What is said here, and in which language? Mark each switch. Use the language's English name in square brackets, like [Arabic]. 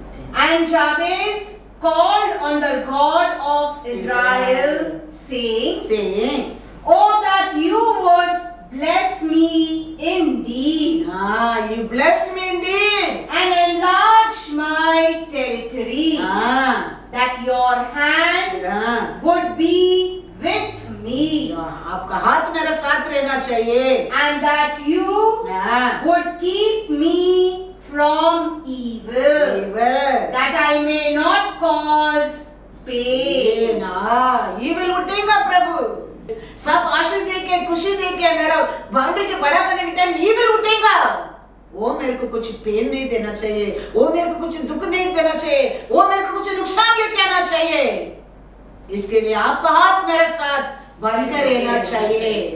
[English] And Jabez called on the God of Israel, saying, "Oh, that you would bless me indeed, you blessed me indeed, and enlarge my territory, that your hand would be with me, [Hindi] आपका हाथ मेरे साथ रहना चाहिए, [English] and that you would keep me from evil, that I may not cause pain." [Hindi] evil उठेगा प्रभु। सब आशीष देके खुशी देके मेरा बाउंड्री के बड़ा करने के टाइम evil उठेगा। वो मेरे को कुछ पेन नहीं देना चाहिए, वो मेरे को कुछ दुख नहीं देना चाहिए, वो मेरे को कुछ नुकसान लेके आना चाहिए। इसके लिए आपका हाथ मेरे साथ बनकर रहना चाहिए।